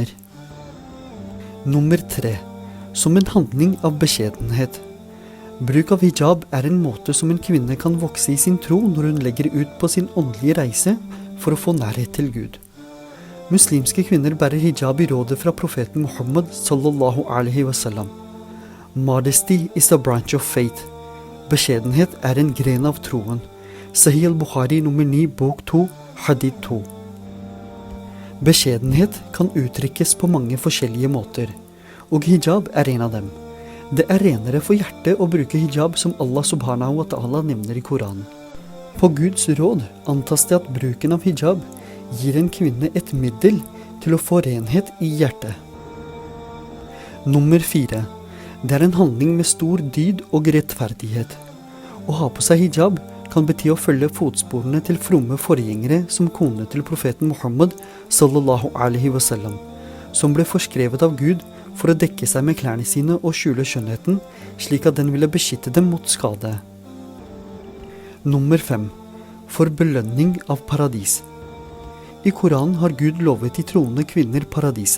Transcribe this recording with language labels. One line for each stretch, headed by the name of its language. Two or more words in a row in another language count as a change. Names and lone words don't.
Norwegian: Nummer 3, som en handling av beskjedenhet. Bruk av hijab er en måte som en kvinne kan vokse i sin tro når hun legger ut på sin åndelige reise for å få nærhet til Gud. Muslimske kvinner bærer hijab i rådet fra profeten Muhammad
Arabic: صلى الله عليه وسلم.
English: Modesty is a branch of faith.
Norwegian: Beskjedenhet er en gren av troen. Sahih al-Bukhari nummer 9, bok 2, hadith 2. Beskjedenhet kan uttrykkes på mange forskjellige måter, og hijab er en av dem. Det er renere for hjertet å bruke hijab som Allah
Arabic: سبحانه وتعالى
Norwegian: nevner i Koranen. På Guds råd antas det at bruken av hijab gir en kvinne et middel til å få renhet i hjertet. Nummer 4. Det er en handling med stor dyd og rettferdighet. Å ha på seg hijab kan bety å følge fotsporene til fromme forgjengere som kone til profeten Muhammad
Arabic: صلى الله عليه وسلم,
Norwegian: som ble forskrevet av Gud for å dekke seg med klærne sine og skjule skjønnheten, slik at den ville beskytte dem mot skade. Nummer 5. For belønning av paradis. I Koranen har Gud lovet de troende kvinner paradiset.